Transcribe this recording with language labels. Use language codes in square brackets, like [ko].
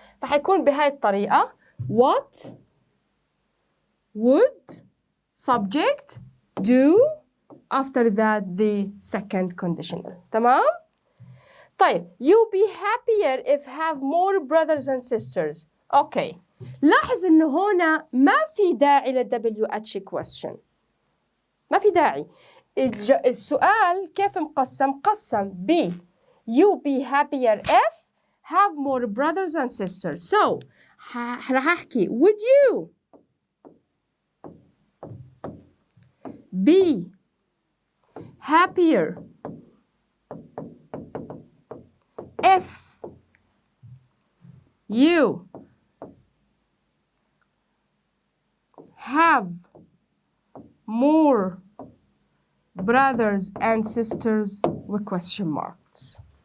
[ar] فحيكون بهاي الطريقة [en] what would subject do after that the second conditional. تمام؟ طيب you be happier if have more brothers and sisters. [ar] اوكي. لاحظ انه هنا ما في داعي لل WH question. ما في داعي. السؤال كيف مقسم ب [en] you be happier if have more brothers and sisters. So راح احكي would you be happier if you have more brothers and sisters with question marks.